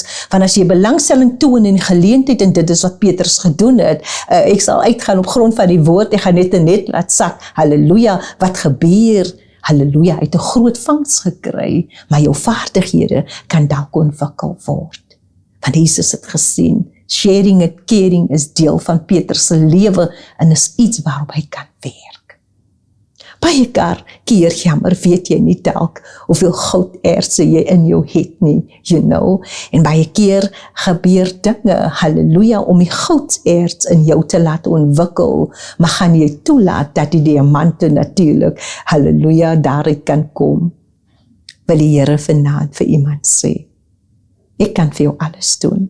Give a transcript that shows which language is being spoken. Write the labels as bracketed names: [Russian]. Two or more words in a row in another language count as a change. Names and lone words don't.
[Afrikaans] Want as jy belangstelling toon in die geleentheid, en dit is wat Petrus gedoen het, ek sal uitgaan op grond van die woord, ek gaan net laat sak, halleluja, wat gebeur? Halleluja, hy het 'n groot vangs gekry, maar jou vaardighede kan dalk ontwikkel word. Want Jesus het gesien, [English] sharing and caring [Afrikaans] is deel van Petrus se lewe en is iets waarop hy kan werk. Baie keer jammer weet jy nie dalk hoeveel goudertse jy in jou het nie, [English] you know. [Afrikaans] En baie keer gebeur dinge, halleluja, om die gouderts in jou te laat ontwikkel, maar gaan jy toelaat dat die diamante natuurlik, halleluja, daaruit kan kom. Wil die Here vanaand vir iemand sê, ek kan vir jou alles doen.